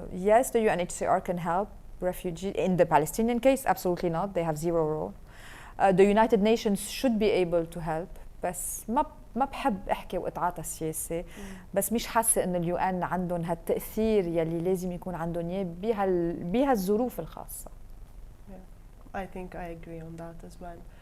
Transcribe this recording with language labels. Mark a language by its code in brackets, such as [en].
[en] Yes, the UNHCR can help refugees. In the Palestinian case, absolutely not. They have zero role. The United Nations should be able to help, [ar] بس ما بحب احكي واتعاطى السياسه، بس مش حاسه انه اليو ان عندهم هالتاثير يلي لازم يكون عندهم اياه بهالظروف الخاصه. [en] I think I agree on that as well.